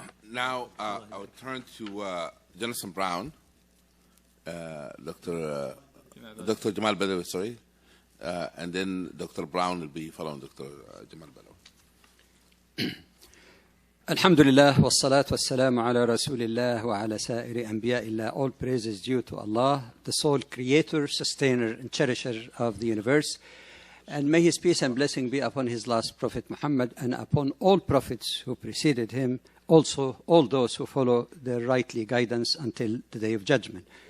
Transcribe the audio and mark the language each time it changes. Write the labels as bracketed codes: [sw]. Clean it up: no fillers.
[en] Now, I will turn to Jonathan Brown, Dr. Jamal Badawi, sorry, and then Dr. Brown will be following Dr. Jamal Badawi. [ar] الحمد لله والصلاة والسلام على رسول الله وعلى سائر أنبياء الله. [en] All praise is due to Allah, the sole creator, sustainer and cherisher of the universe. And may his peace and blessing be upon his last prophet Muhammad and upon all prophets who preceded him, also all those who follow their rightly guidance until the day of judgment.